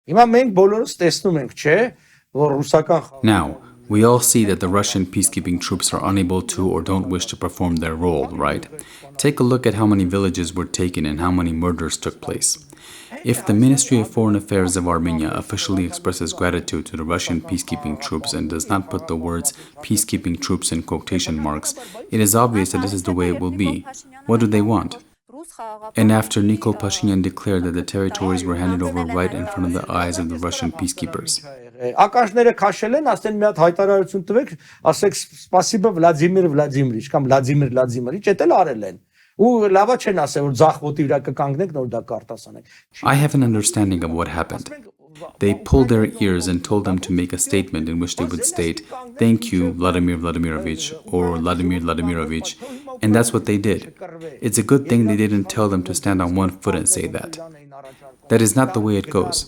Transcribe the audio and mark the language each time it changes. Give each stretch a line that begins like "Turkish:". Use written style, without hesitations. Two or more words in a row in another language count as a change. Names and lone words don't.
Armenian: Հիմա մենք բոլորս տեսնում ենք, չէ, որ ռուսական
English: Now, we all see that the Russian peacekeeping troops are unable to or don't wish to perform their role, right? Take a look at how many villages were taken and how many murders took place. If the Ministry of Foreign Affairs of Armenia officially expresses gratitude to the Russian peacekeeping troops and does not put the words peacekeeping troops in quotation marks, it is obvious that this is the way it will be. What do they want? And after Nikol Pashinyan declared that the territories were handed over right in front of the eyes of the Russian peacekeepers.
Armenian: Ակաշները քաշել են, ասեն մի հատ հայտարարություն տվեք, ասեք սպասիբա Վլադիմիր Վլադիմիրիչ կամ Վլադիմիր Վլադիմիրիչ, դա էլ արել են։ Ու լավա չեն ասել որ ձախ ոտի վրա կկանգնենք, նոր դա կարտասանենք։
English: I have an understanding of what happened. They pulled their ears and told them to make a statement in which they would state, "Thank you, Vladimir Vladimirovich," or Vladimir Vladimirovich, and that's what they did. It's a good thing they didn't tell them to stand on one foot and say that. That is not the way it goes.